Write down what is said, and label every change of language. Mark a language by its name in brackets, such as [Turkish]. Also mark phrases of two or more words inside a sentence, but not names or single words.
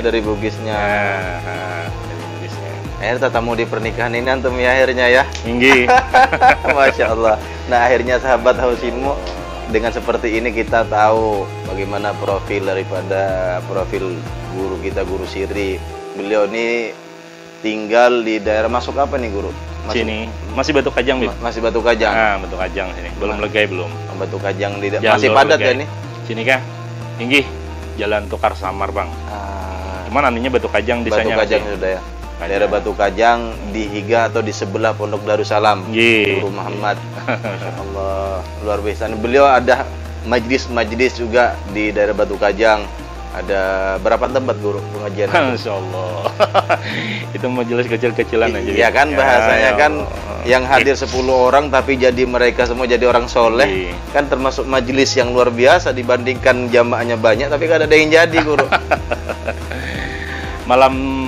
[Indonesian] Dari bugisnya. Akhirnya tatamu di pernikahan ini antum ya akhirnya ya. Tinggi. Masya Allah. Nah akhirnya sahabat Haus Ilmu dengan seperti ini kita tahu bagaimana profil guru kita, Guru Siri. Beliau ini tinggal di daerah masuk apa nih Guru? Sini masih Batu Kajang Bib. Masih Batu Kajang. Batu Kajang sini. Belum Legai belum. Batu Kajang masih padat ya nih. Sini kah? Tinggi. Jalan Tukar Samar Bang. Cuman aninya Batu Kajang desanya. Batu Kajang sudah ya. Daerah Batu Kajang di Higa atau di sebelah Pondok Darussalam. Guru Muhammad. Masyaallah, luar biasa. Beliau ada majlis juga di daerah Batu Kajang. Ada berapa tempat Guru pengajian? Masyaallah. Itu majelis kecil-kecilan aja. Iya kan bahasanya kan yang hadir 10 orang tapi jadi mereka semua jadi orang soleh. Kan termasuk majelis yang luar biasa dibandingkan jamaahnya banyak tapi kan ada yang jadi Guru.